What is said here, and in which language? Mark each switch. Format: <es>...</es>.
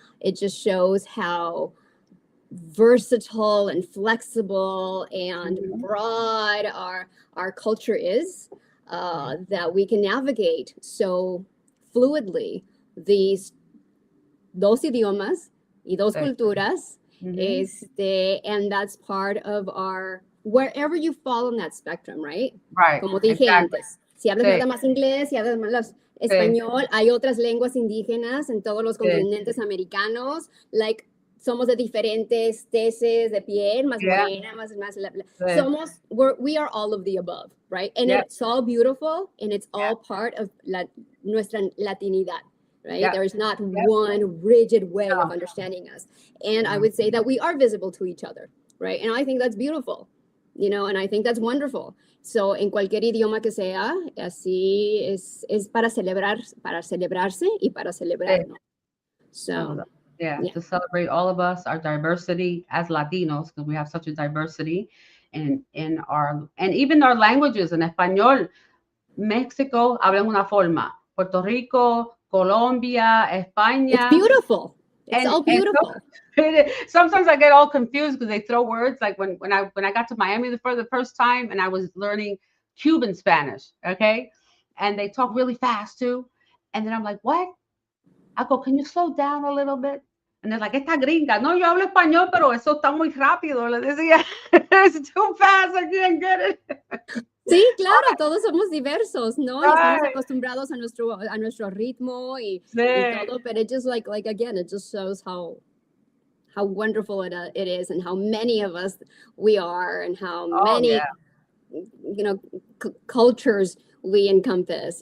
<en>It just shows how versatile and flexible and broad our culture is, that we can navigate so fluidly these</en> <es>dos idiomas y dos Sí. culturas, Mhm.</es> <en>and that's part of our, wherever you fall on that spectrum, right? Right.</en> <es>Como dije</es> <en>Exactly.</en> <es>antes, si hablas Sí. nada más inglés, si hablas más español, hay otras lenguas indígenas en todos los Sí. continentes americanos, like, somos de diferentes teces de piel, más</es> <en>Yeah.</en> <es>morena, más Sí.</es> <en>somos, we are all of the above, right? And Yep. it's all beautiful, and it's all part of</en> <es>nuestra latinidad,</es> <en>right? Yep. There is not Yep. one rigid way No. of understanding us. And I would say that we are visible to each other, right? And I think that's beautiful, you know, and I think that's wonderful.</en> <es>So, en cualquier idioma que sea, así es para celebrar, para celebrarse y para celebrarnos.</es> <en>So, yeah, to celebrate all of us, our diversity as Latinos, because we have such a diversity in our, and even our languages.</en> <es>En español, México habla una forma, Puerto Rico, Colombia, España.</es> <en>It's beautiful. It's all beautiful. Sometimes I get all confused because they throw words like when I got to Miami for the first time and I was learning Cuban Spanish, okay, and they talk really fast too, and then I'm like, what? I go, can you slow down a little bit? And they're like,</en> <es>esta gringa. No, yo hablo español, pero eso está muy rápido. Le decía,</es> <en>it's too fast, I can't get it.</en> <es>Sí, claro, todos somos diversos, ¿no? Y estamos acostumbrados a nuestro ritmo y todo,</es> <en>but it just like again, it just shows how wonderful it is, and how many of us we are, and how many you know, cultures we encompass.</en>